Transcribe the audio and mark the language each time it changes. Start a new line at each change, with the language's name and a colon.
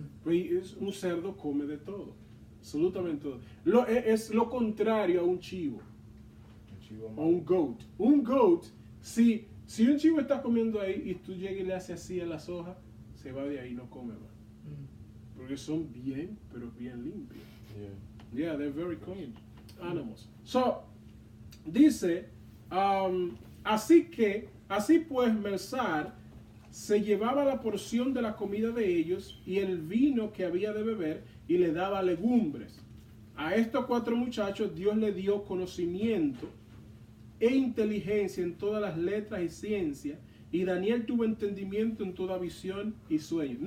Spanish: Pues un cerdo come de todo, absolutamente todo. Es lo contrario a un chivo. O un goat. Un goat, si un chivo está comiendo ahí y tú llegas y le haces así a las hojas, se va de ahí, no come más. Porque son bien, pero bien limpios.
English: Yeah, they're very clean animals.
Spanish: So, dice, así pues Melsar se llevaba la porción de la comida de ellos y el vino que había de beber y le daba legumbres. A estos 4 muchachos Dios le dio conocimiento e inteligencia en todas las letras y ciencias, y Daniel tuvo entendimiento en toda visión y sueño.